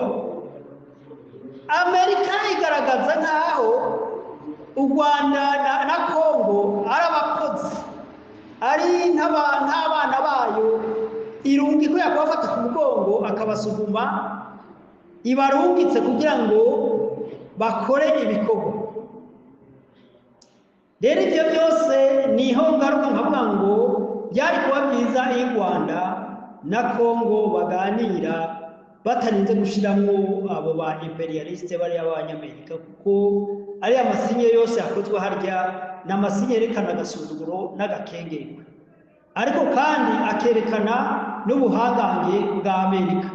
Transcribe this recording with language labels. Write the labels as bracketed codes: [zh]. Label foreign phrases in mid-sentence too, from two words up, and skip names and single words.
[rw] Amerika igaragaza nkaho u Rwanda na Kongo ari abakozi, ari nk'abana bayo, irungi ko yakubafata ku mugongo akabasuguma, ibarungitse kugira ngo bakore ibikorwa. Rero ibyo byose niho ngaruka nkavuga ngo byari kuba byiza iyo u Rwanda na Kongo baganira batarinze gushiramwo abo ba imperialiste bari abanyamerika, kuko ari amasinye yose yakozwe harya n'amasinye yerekana agasuzuguro n'agakengerwa, ariko kandi akerekana n'ubuhangange bwa Amerika.